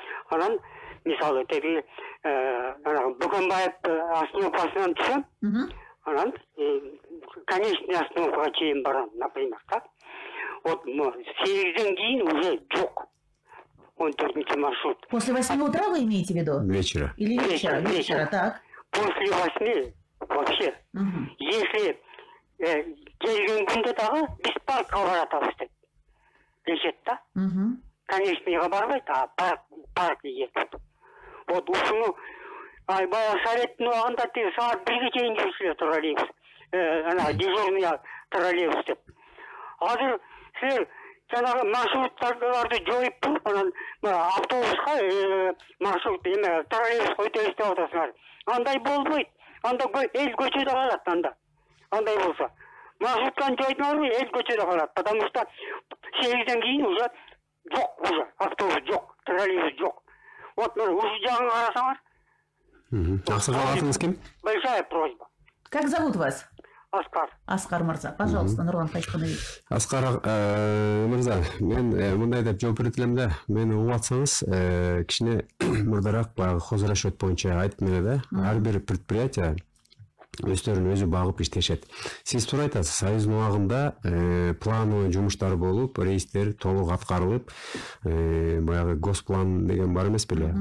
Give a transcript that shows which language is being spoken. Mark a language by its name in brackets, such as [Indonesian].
[Kyrgyz] Анан мисалы теги Бөкөнбаев остановкасынан түшөм. Анан конечный остановкага чейин барам, например, так. Вот 8-ден кейін уже жоқ. 14 маршрут. [Russian] После 8 утра вы имеете в виду? Вечера. Или вечера, так. После 8 вообще. [Kyrgyz] Если келген күндө дагы биз паркка баратабыз деп дешет да. Конечныйга барбайт, а парк кетет. Вот ушуну баягы советтин убагында тиги саат 1ге чейин жүрүшүлөр троллейбус. Дежурный троллейбус деп. Азыр силер жанагы маршруттарды жоюп туруп, анан автобуска маршрут эме троллейбуска өтөбүз деп атасыңар. Андай болбойт. Анда эл көчөдө калат анда. Андай болсо. маршрутканы жайдың албай эл көчөдө калат, [Russian] потому что [Kyrgyz] 8-ден кийин уже жок, уже автобус жок, троллейбус жок. Вот уже жағын карасаңар. Аксакал, атыңыз ким? [Russian] Большая просьба. Как зовут вас? Аскар. Аскар Мырза. Пожалуйста, Нурлан Хайшканович. [Kyrgyz] Аскар Мырза, мен мындай деп жооп берет элем да, мени угуп атсаңыз, кичине мурдараак баягы хозрасчет боюнча айтып эле да, ар бир предприятие өздөрүн өзү багып иштешет. Сиз туура айтасыз, союздун убагында плановый жумуштар болуп, рейстер толук аткарылып, баягы госплан деген бар эмес беле?